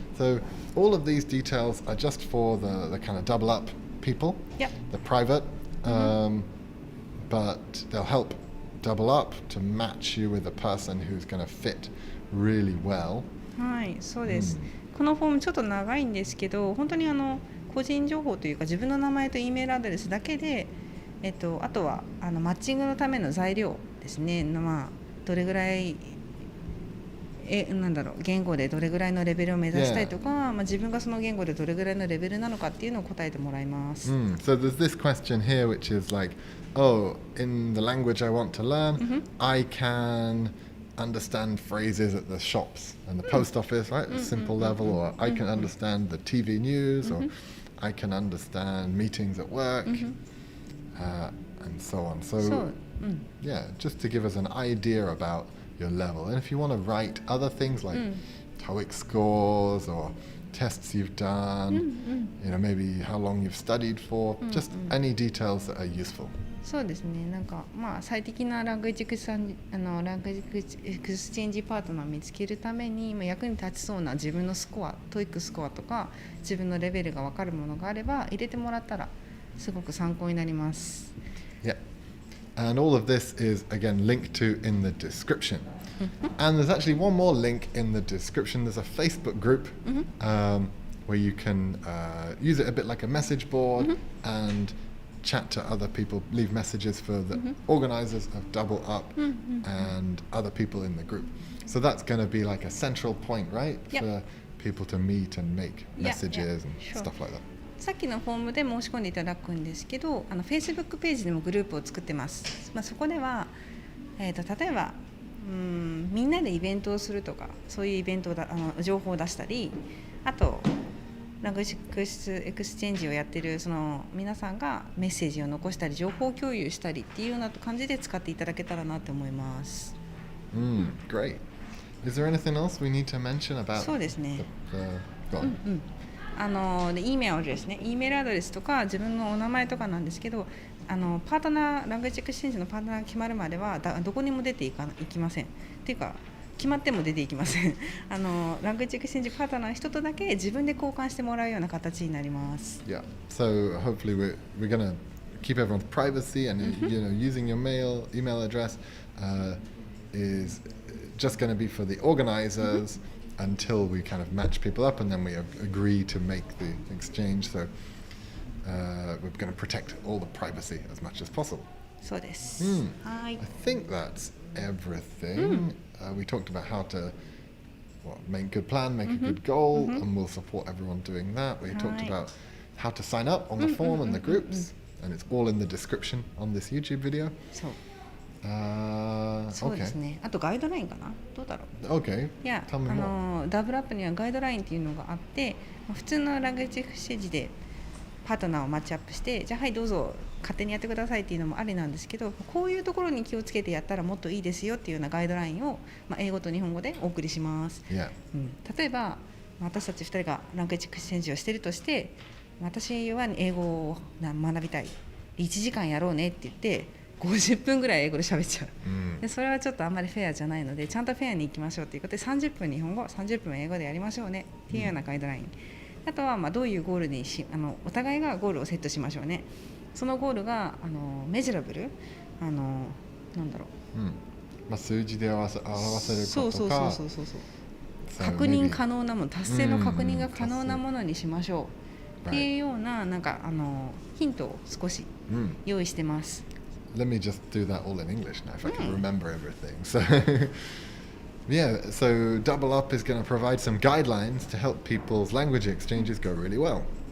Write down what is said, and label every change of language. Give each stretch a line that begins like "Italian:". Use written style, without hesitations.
English: So all of these details are just for the kind of double up people, Yep. the private, but they'll help double up to match you with a person who's going to fit really well.
Japanese: はい、そうです、このフォームちょっと長いんですけど、本当に個人情報というか自分の名前と E メールアドレスだけで、あとはマッチングのための材料ですね、どれぐらい言語でどれぐらいのレベルを目指したいとか、自分がその言語でどれぐらいのレベルなのかっていうのを答えてもらいます。
English: So there's this question here which is like, in the language I want to learn, I can understand phrases at the shops and the post office, right? At a simple level, or I can understand the TV news, or I can understand meetings at work, and so on. So, just to give us an idea about your level. And if you want to write other things like TOEIC scores or tests you've done, maybe how long you've studied for, just any details that are useful.
Japanese: そうですね、最適なラングエッジエクスチェンジパートナーを見つけるために役に立ちそうな自分のスコア、TOEICスコアとか自分のレベルが分かるものがあれば入れてもらったらすごく参考になります。
English: Yeah. And all of this is again linked to in the description. And there's actually one more link in the description. There's a Facebook group where you can use it a bit like a message board and chat to other people, leave messages for the organizers of Double Up and other people in the group. So that's going to be like a central point, right? Yep. For people to meet and make messages and stuff like that.
Japanese: さっきのフォームで申し込んでいただくんですけど、Facebook ページでもグループを作ってます。そこでは、例えばみんなでイベントをするとか、そういうイベントを情報を出したり、あとラングエッジエクスチェンジをやってるその皆さんがメッセージを残したり情報共有したりっていうような感じで使っていただけたらなと思います。
English: Great. Is there anything else we need to mention about?
Japanese: そうですね。
English: Go on.
Japanese: で E メールアドレスね、E メールアドレスとか自分のお名前とかなんですけど、パートナーラングエッジエクスチェンジのパートナーが決まるまではどこにも出ていきません。っていうか決まっても出ていきません。ラングエッジエクスチェンジパートナーの人とだけ自分で交換してもらうような形になります。
English: Yeah. So hopefully we're gonna keep everyone's privacy and using your email address is just going to be for the organizers until we kind of match people up and then we agree to make the exchange. So we're going to protect all the privacy as much as possible.
Japanese: そうです。はい。
English: I think that's everything. We talked about how to make a good plan, make a good goal, and we'll support everyone doing that. We talked about how to sign up on the form and the groups, and it's all in the description on this YouTube video.
Japanese: そう。そうですね。あとガイドラインかな。どうだろう。
English: Okay.
Japanese: いや、ダブルアップにはガイドラインっていうのがあって、普通のラングエッジエクスチェンジでパートナーをマッチアップして、じゃあはいどうぞ勝手にやってくださいっていうのもありなんですけど、こういうところに気をつけてやったらもっといいですよっていうようなガイドラインを、英語と日本語でお送りします。
English: Yeah.
Japanese: 例えば私たち2人がラングエッジエクスチェンジをしているとして、私は英語を学びたい、1時間やろうねって言って50分ぐらい英語で喋っちゃう、でそれはちょっとあんまりフェアじゃないので、ちゃんとフェアに行きましょうということで30分日本語30分英語でやりましょうねっていうようなガイドライン、あとはどういうゴールにお互いがゴールをセットしましょうね。そのゴールがメジャラブル、なんだろう、数字で表せることか、そう確認可能なもの、達成の確認が可能なものにしましょうっていうようなヒントを少し用意してます。
English: Let me just do that all in English now if I can remember everything. So yeah, so Double Up is going to provide some guidelines to help people's language exchanges go really well.